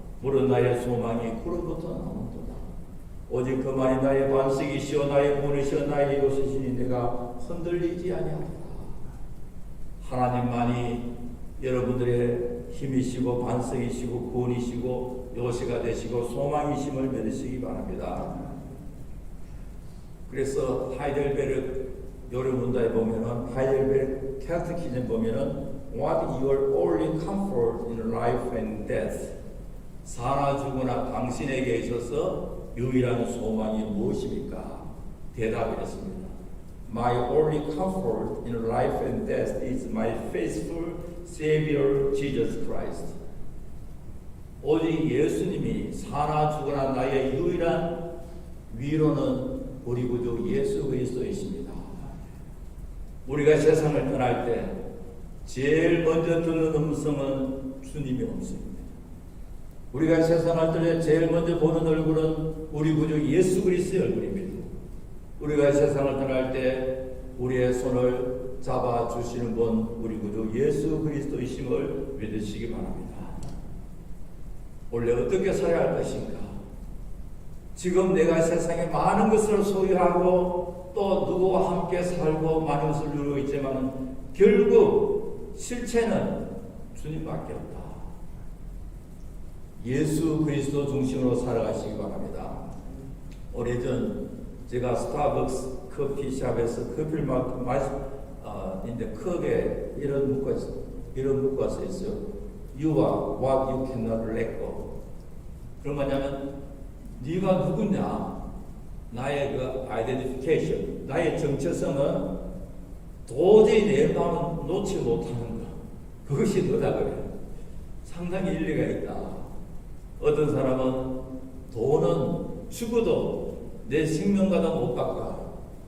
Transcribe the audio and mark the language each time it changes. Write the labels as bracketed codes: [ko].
[ko] 물은 나의 소망이 구름부터 나온도다. 오직 그만이 나의 반석이시오 나의 문이시오 나의 요새시니 내가 흔들리지 아니하리라. 하나님만이 여러분들의 힘이시고 반석이시고 구원이시고 요새가 되시고 소망이심을 믿으시기 바랍니다. 그래서 하이델베르 요르문다에 보면은, 하이델베르 캐테키즘 보면은 [en] What is your only comfort in life and death? [ko] 사나 죽으나 당신에게 있어서 유일한 소망이 무엇입니까? 대답이었습니다. [en] My only comfort in life and death is my faithful Savior Jesus Christ. [ko] 오직 예수님이 사나 죽으나 나의 유일한 위로는 우리 구주 예수 그리스도이십니다. 우리가 세상을 떠날 때 제일 먼저 듣는 음성은 주님의 음성입니다. 우리가 세상을 들려 제일 먼저 보는 얼굴은 우리 구주 예수 그리스도의 얼굴입니다. 우리가 세상을 떠날 때 우리의 손을 잡아주시는 분 우리 구주 예수 그리스도이심을 믿으시기 바랍니다. 원래 어떻게 살아야 할 것인가? 지금 내가 세상에 많은 것을 소유하고 또 누구와 함께 살고 많은 것을 누리고 있지만 결국 실체는 주님밖에 없다. 예수 그리스도 중심으로 살아가시기 바랍니다. 오래전 제가 스타벅스 커피숍에서 커피를 마시는데 컵에 이런 문구가 써 있어요. [en] You are what you cannot let go. [ko] 그런 뭐냐면 네가 누구냐, 나의 그 아이덴티피케이션, 나의 정체성은 도저히 내 마음은 놓지 못하는 것. 그것이 너다 그래. 상당히 일리가 있다. 어떤 사람은 돈은 죽어도 내 생명과도 못 바꿔.